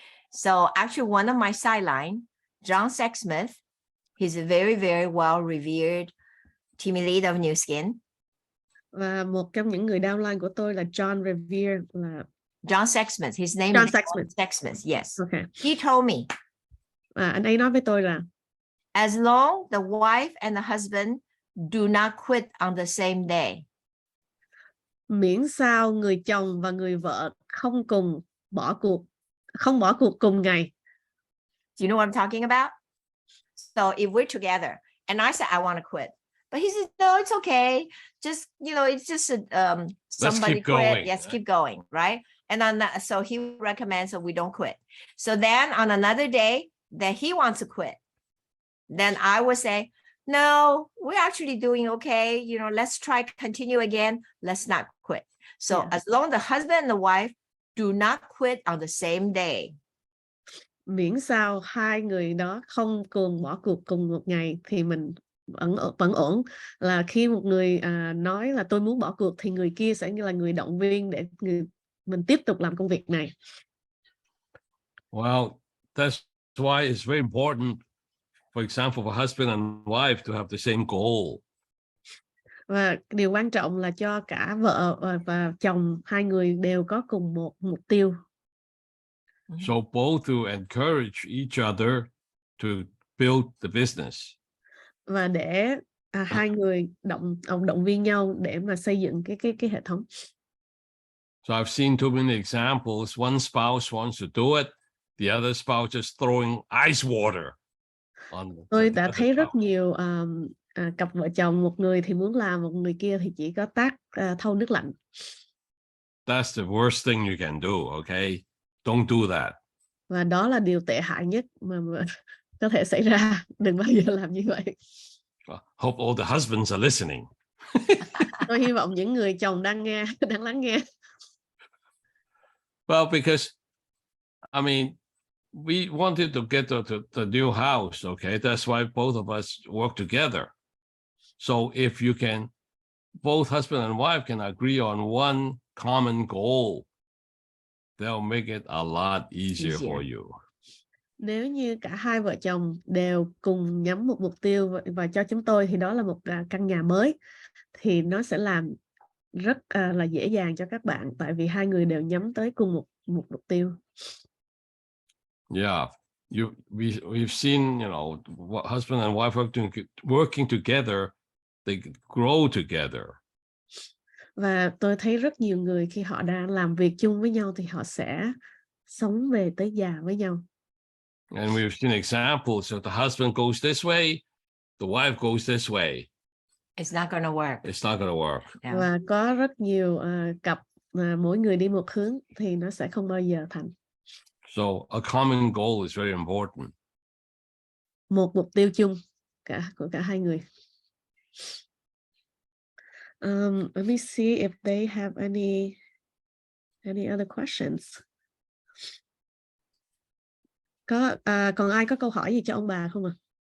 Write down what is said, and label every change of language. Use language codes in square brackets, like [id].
[en] So actually one of my sideline, John Sexsmith, he's a very, very well revered team lead of Nuskin. [vi] Và một trong những người downline của tôi là John Revere, là [en] John Sexsmith. His name John is Sexsmith. John Sexsmith. Yes. Okay. He told me. [vi] Anh ấy nói với tôi là [en] as long the wife and the husband do not quit on the same day. [vi] Miễn sao người chồng và người vợ không bỏ cuộc cùng ngày. [en] Do you know what I'm talking about? So if we're together, And I said, I want to quit. But he said, no, it's okay. Just, it's just somebody keep quit. going. Yes, keep going, right? And then so he recommends that we don't quit. So then on another day that he wants to quit, then I would say, no, we're actually doing okay. Let's try continue again. Let's not quit. So as long as the husband and the wife do not quit on the same day. [vi] Miễn sao hai người đó không cùng bỏ cuộc cùng một ngày thì mình vẫn ổn. Là khi một người nói là tôi muốn bỏ cuộc thì người kia sẽ như là người động viên để mình tiếp tục làm công việc này. [en] Well, that's why it's very important, for example, for husband and wife to have the same goal. [vi] Và điều quan trọng là cho cả vợ và chồng, hai người đều có cùng một mục tiêu. [en] So both to encourage each other to build the business. [vi] Và để hai người động viên nhau để mà xây dựng cái hệ thống. [en] So I've seen too many examples. One spouse wants to do it, the other spouse just throwing ice water on. [vi] Tôi đã thấy rất nhiều cặp vợ chồng, một người thì muốn làm, một người kia thì chỉ có thau nước lạnh. [en] That's the worst thing you can do, okay? Don't do that. [vi] Và đó là điều tệ hại nhất mà có thể xảy ra. Đừng bao giờ làm như vậy. [en] Hope all the husbands are listening. [vi] Tôi hy vọng những người chồng đang lắng nghe. [en] Well, because I mean, we wanted to get to the new house, okay? That's why both of us work together. So if you can, both husband and wife can agree on one common goal, they'll make it a lot easier for you. [vi] Nếu như cả hai vợ chồng đều cùng nhắm một mục tiêu và cho chúng tôi thì đó là một căn nhà mới, thì nó sẽ làm rất là dễ dàng cho các bạn, tại vì hai người đều nhắm tới cùng một mục tiêu. [en] Yeah, we've seen, husband and wife working together, they grow together. [vi] Và tôi thấy rất nhiều người khi họ đang làm việc chung với nhau thì họ sẽ sống về tới già với nhau. [en] And we've seen examples of the husband goes this way, the wife goes this way. It's not going to work. It's not going to work. Yeah. [vi] Và có rất nhiều cặp mà mỗi người đi một hướng thì nó sẽ không bao giờ thành. [en] So a common goal is very important. [vi] Một mục tiêu chung của cả hai người. [en] Let me see if they have any other questions. [vi] Còn ai có câu hỏi gì cho ông bà không ạ?